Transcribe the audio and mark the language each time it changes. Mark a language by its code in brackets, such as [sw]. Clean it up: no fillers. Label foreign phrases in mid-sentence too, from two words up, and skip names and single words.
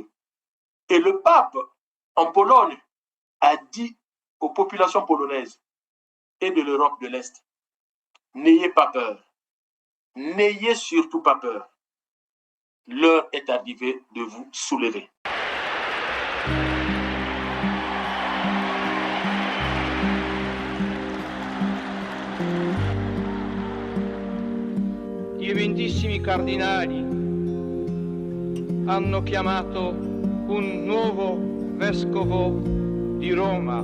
[fr] Et le pape, en Pologne, a dit aux populations polonaises et de l'Europe de l'Est, n'ayez pas peur, n'ayez surtout pas peur. L'heure est arrivée de vous soulever. [it] I eminentissimi cardinali hanno chiamato un nuovo vescovo di Roma.